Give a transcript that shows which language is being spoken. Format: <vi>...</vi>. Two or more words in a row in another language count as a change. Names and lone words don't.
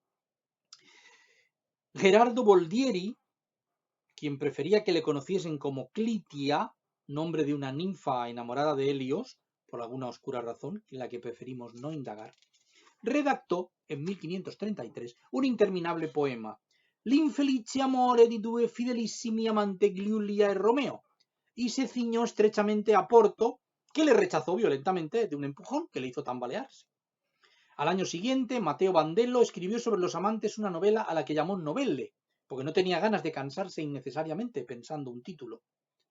<es>Gerardo Boldieri, quien prefería que le conociesen como Clitia, nombre de una ninfa enamorada de Helios, por alguna oscura razón en la que preferimos no indagar, redactó en 1533 un interminable poema, L'infelice amore di due fidelissimi amanti Giulia e Romeo, y se ciñó estrechamente a Porto, que le rechazó violentamente de un empujón que le hizo tambalearse. Al año siguiente, Matteo Bandello escribió sobre los amantes una novela a la que llamó Novelle, porque no tenía ganas de cansarse innecesariamente pensando un título.</es>